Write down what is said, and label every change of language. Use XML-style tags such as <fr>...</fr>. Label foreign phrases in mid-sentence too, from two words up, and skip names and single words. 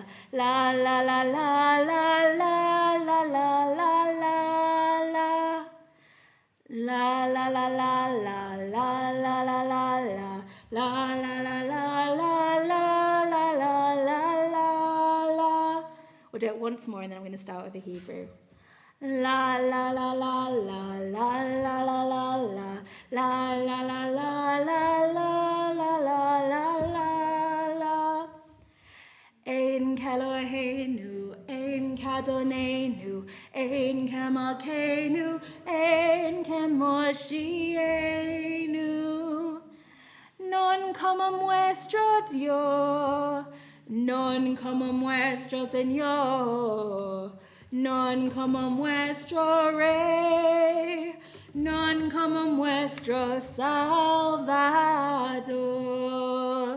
<en>La la la la la la la la la la. La la la la la la la la la la. La la la la la la la la la la. We'll do it once more and then I'm going to start with the Hebrew. La la la la la la la la la la. La la la la la la la la la la.</en> <he>Ein Kelohenu, Ein Kadonenu, Ein Kemalkeinu, Ein Kemoshienu.</he> <lad>Non como nuestro Dios, non como nuestro Señor, non como nuestro Rey, non como nuestro Salvador.</lad>